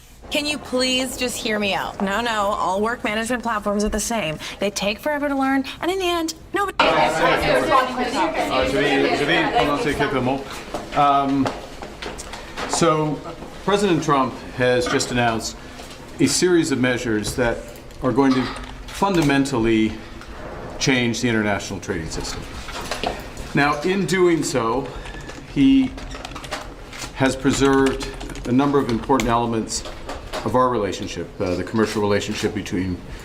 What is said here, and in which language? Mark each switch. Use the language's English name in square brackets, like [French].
[English] Can you please just hear me out? No, all work management platforms are the same. They take forever to learn, and in the end, nobody... [French] Je vais commencer quelques mots. [English] So, President Trump has just announced a series of measures that are going to fundamentally change the international trading system. Now, in doing so, he has preserved a number of important elements of our relationship, the commercial relationship between